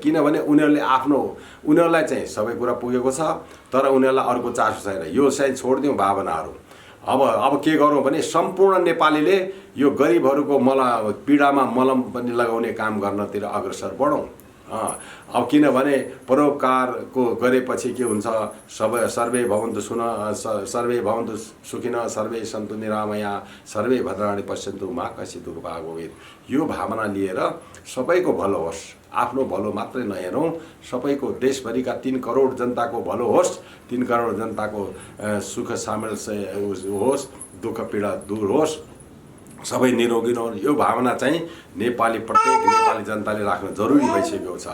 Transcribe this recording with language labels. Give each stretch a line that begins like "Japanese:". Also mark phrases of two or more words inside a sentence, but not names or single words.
Nepali: किनभने उनीहरूलाई चाहिँ सबै कुरा पुगेको छ तर उनीहरूलाई अर्को चासो छैन। यो चाहिँ छोडिदिउँ भावनाहरू। अब के गरौँ भने सम्पूर्ण नेपालीले यो गरिबहरूको पीडामा मलम पनि लगाउने काम गर्नतिर अग्रसर बढौँ। अब किनभने परोपकारको गरेपछि के हुन्छ,
Sanskrit: सर्वे भवन्तु सुखिनः सर्वे सन्तु निरामया सर्वे भद्राणि पश्यन्तु मा कश्चित् दुर्भाग् भवेत्।
Nepali: यो भावना लिएर सबैको भलो होस्, आफ्नो भलो मात्रै नहेरौँ, सबैको देशभरिका 3 करोड जनताको भलो होस्, 3 करोड जनताको सुख सामर्थ्य होस्, दुःख पीडा दूर होस्, सबै निरोगी नहोस्। यो भावना चाहिँ प्रत्येक नेपाली जनताले राख्न जरुरी भइसकेको छ।